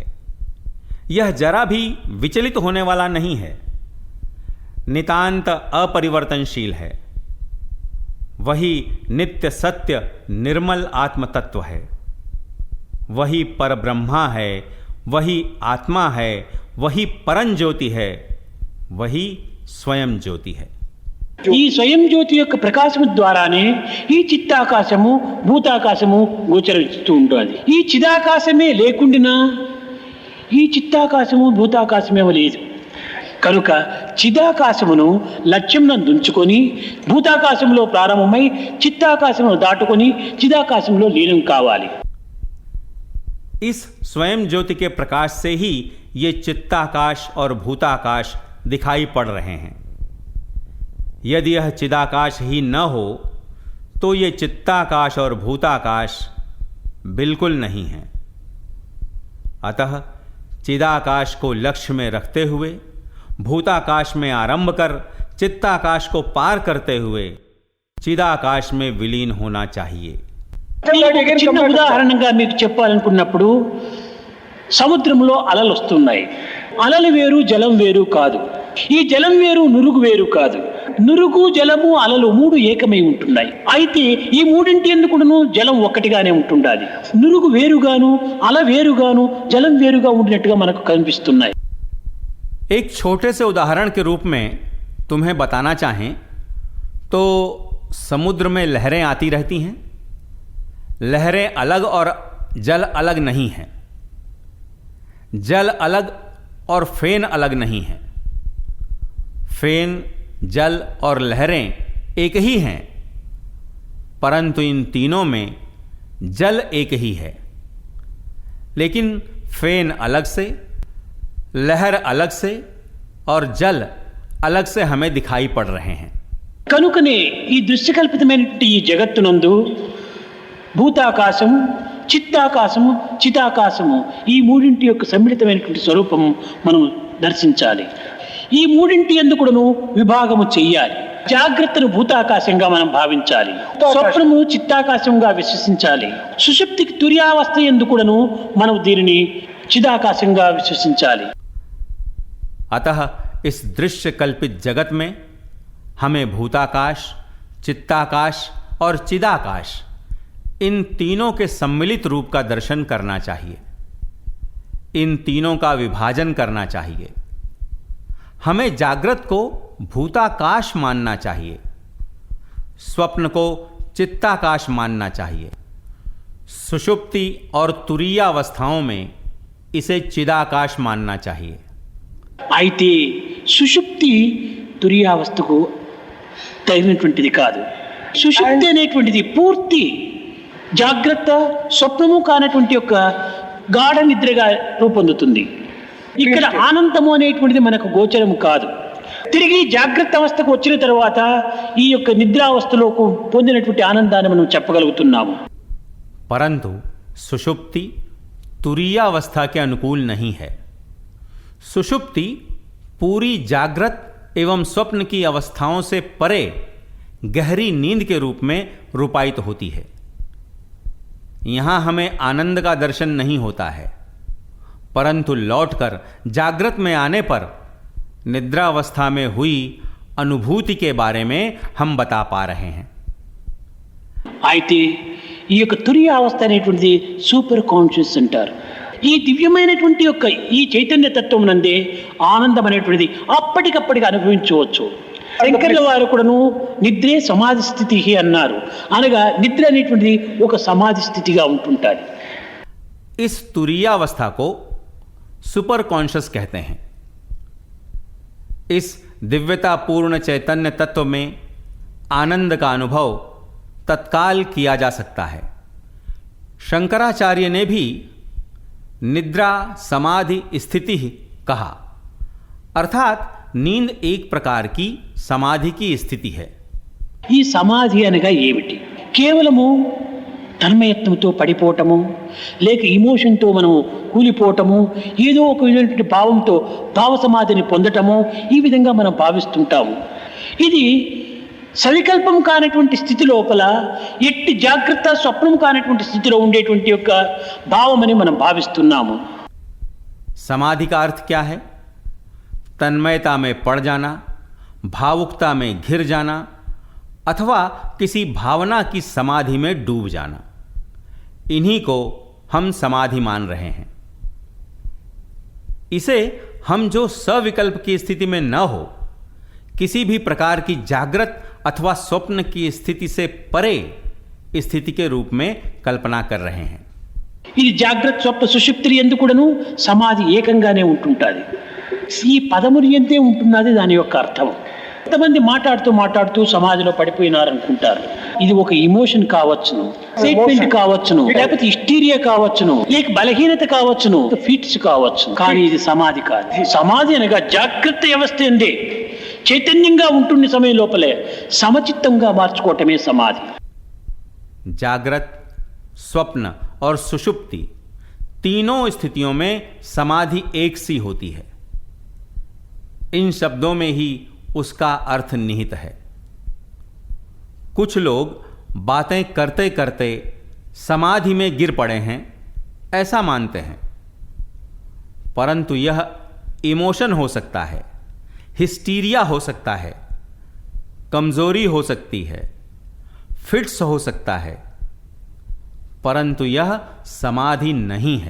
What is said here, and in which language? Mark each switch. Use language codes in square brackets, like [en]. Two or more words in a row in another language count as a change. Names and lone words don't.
[hi] यह जरा भी विचलित होने वाला नहीं है, नितांत अपरिवर्तनशील है। वही नित्य सत्य निर्मल आत्म तत्व है, वही परब्रह्मा है, वही आत्मा है, वही परम ज्योति है, वही स्वयं ज्योति है। [te] ఈ స్వయం జ్యోతి యొక్క ప్రకాశము ద్వారానే ఈ చిత్తాకాశము భూతాకాశము గోచరిస్తూ ఉంటుంది. ఈ చిదాకాశమే లేకుండినా ఈ చిత్తాకాశము భూతాకాశమే లేదు. కనుక చిదాకాశమును లక్ష్యం నందుంచుకొని భూతాకాశంలో ప్రారంభమై చిత్తాకాశమును దాటుకొని చిదాకాశంలో లీనం కావాలి. [hi] इस स्वयं ज्योति के प्रकाश से ही ये चित्ताकाश और भूताकाश दिखाई पड़ रहे हैं। यदि यह चिदाकाश ही न हो तो ये चित्ताकाश और भूताकाश बिल्कुल नहीं है। अतः चिदाकाश को लक्ष्य में रखते हुए भूताकाश में आरंभ कर चित्ताकाश को पार करते हुए चिदाकाश में विलीन होना चाहिए। [te] చిన్న ఉదాహరణగా మీకు చెప్పాలనుకున్నప్పుడు సముద్రంలో అలలు వస్తున్నాయి. అలలు వేరు జలం వేరు కాదు. ఈ జలం వేరు నురుగు వేరు కాదు. నురుగు జలము అలలు మూడు ఏకమై ఉంటున్నాయి. అయితే ఈ మూడింటి ఎందుకును జలం ఒక్కటిగానే ఉంటుండాలి. నురుగు వేరుగాను అల వేరుగాను జలం వేరుగా ఉండినట్టుగా మనకు కనిపిస్తున్నాయి. [hi] एक छोटे से उदाहरण के रूप में तुम्हें बताना चाहें तो समुद्र में लहरें आती रहती हैं। लहरें अलग और जल अलग नहीं है, जल अलग और फेन अलग नहीं है। फेन, जल और लहरें एक ही हैं, परंतु इन तीनों में जल एक ही है, लेकिन फेन अलग से, लहर अलग से और जल अलग से हमें दिखाई पड़ रहे हैं। [te] కనుకనే ఈ దృశ్యకల్పితమైనటువంటి ఈ జగత్తునందు భూతాకాశము, చిత్తాకాశము, చిదాకాశము ఈ మూడింటి యొక్క సమ్మిళితమైనటువంటి స్వరూపము మనం దర్శించాలి. ఈ మూడింటి ఎందుకును విభాగము చెయ్యాలి. జాగ్రత్తను భూతాకాశంగా మనం భావించాలి, స్వప్నము చిత్తాకాశంగా విశ్వసించాలి. సుషుప్తికి తుర్యావస్థ ఎందుకును మనం దీనిని చిదాకాశంగా విశ్వసించాలి. [hi] अतः इस दृश्य कल्पित जगत में हमें भूताकाश, चित्ताकाश और चिदाकाश इन तीनों के सम्मिलित रूप का दर्शन करना चाहिए। इन तीनों का विभाजन करना चाहिए। हमें जागृत को भूताकाश मानना चाहिए, स्वप्न को चित्ताकाश मानना चाहिए, सुषुप्ति और तुरीयावस्थाओं में इसे चिदाकाश मानना चाहिए। [te] అయితే సుషుప్తి తురియావస్థకు తగినటువంటిది కాదు. సుషుప్తి అనేటువంటిది పూర్తి జాగ్రత్త స్వప్నము కానటువంటి యొక్క గాఢ నిద్రగా రూపొందుతుంది. ఇక్కడ ఆనందము అనేటువంటిది మనకు గోచరము కాదు. తిరిగి జాగ్రత్త అవస్థకు వచ్చిన తర్వాత ఈ యొక్క నిద్రావస్థలో పొందినటువంటి ఆనందాన్ని మనం చెప్పగలుగుతున్నాము. [hi] परंतु सुषुप्ति तुरीयावस्था के अनुकूल नहीं है. सुषुप्ति पूरी जागृत एवं स्वप्न की अवस्थाओं से परे गहरी नींद के रूप में रूपायित होती है. यहाँ हमें आनंद का दर्शन नहीं होता है, परंतु लौटकर जागृत में आने पर निद्रावस्था में हुई अनुभूति के बारे में हम बता पा रहे हैं. [te] అయితే ఈ యొక్క తురియ అవస్థ అనేటువంటిది [en] super conscious [te] అంటారు. ఈ దివ్యమైనటువంటి యొక్క ఈ చైతన్య తత్వం నందే ఆనందం అనేటువంటిది అప్పటికప్పటికి అనుభవించవచ్చు. శంకర్ల వారు కూడాను నిద్రే సమాధి స్థితి అన్నారు. అనగా నిద్ర అనేటువంటిది ఒక సమాధి స్థితిగా ఉంటుంటుంది. [hi] इस तुरीयावस्था को [en] super conscious [hi] कहते हैं. इस दिव्यता पूर्ण चैतन्य तत्व में आनंद का अनुभव तत्काल किया जा सकता है. शंकराचार्य ने भी निद्रा समाधि स्थिति कहा, अर्थात नींद एक प्रकार की समाधि की स्थिति है. [te] ఈ సమాధి అనగా ఏమిటి? కేవలము తన్మయత్వంతో పడిపోవటము, లేక ఇమోషన్తో మనము కూలిపోవటము, ఏదో ఒక విధమైనటువంటి భావంతో భావ సమాధిని పొందటము, ఈ విధంగా మనం భావిస్తుంటాము. ఇది సవికల్పం కానటువంటి స్థితి లోపల ఎట్టి జాగ్రత్త స్వప్నం కానటువంటి స్థితిలో ఉండేటువంటి యొక్క భావమని మనం భావిస్తున్నాము. [hi] समाधि का अर्थ क्या है? तन्मयता में पड़ जाना, भावुकता में घिर जाना अथवा किसी भावना की समाधि में डूब जाना, इन्हीं को हम समाधि मान रहे हैं. इसे हम जो सविकल्प की स्थिति में न हो, किसी भी प्रकार की जागृत अथवा स्वप्न की स्थिति से परे स्थिति के रूप में कल्पना कर रहे हैं. [te] ఇది జాగ్రత్త స్వప్న సుషుప్తి యందు కూడాను సమాధి ఏకంగానే ఉంటుంటుంది. ఈ పదములు ఎంతే ఉంటున్నది దాని యొక్క అర్థం. కొంతమంది మాట్లాడుతూ సమాధిలో పడిపోయినారనుకుంటారు. ఇది ఒక ఇమోషన్ కావచ్చును, స్టేట్మెంట్ కావచ్చును, లేకపోతే హిస్టీరియా కావచ్చును, లేక బలహీనత కావచ్చును, ఫిట్స్ కావచ్చును. కానీ ఇది సమాధి కాదు. సమాధి అనగా జాగ్రత్త వ్యవస్థ ఎందే చైతన్యంగా ఉంటున్న సమయం లోపలే సమచిత్తంగా మార్చుకోవటమే సమాధి. [hi] जागृत, स्वप्न और सुषुप्ति तीनों स्थितियों में समाधि एक सी होती है. इन शब्दों में ही उसका अर्थ निहित है. कुछ लोग बातें करते करते समाधि में गिर पड़े हैं ऐसा मानते हैं, परंतु यह इमोशन हो सकता है, हिस्टीरिया हो सकता है, कमजोरी हो सकती है, फिट्स हो सकता है, परंतु यह समाधि नहीं है.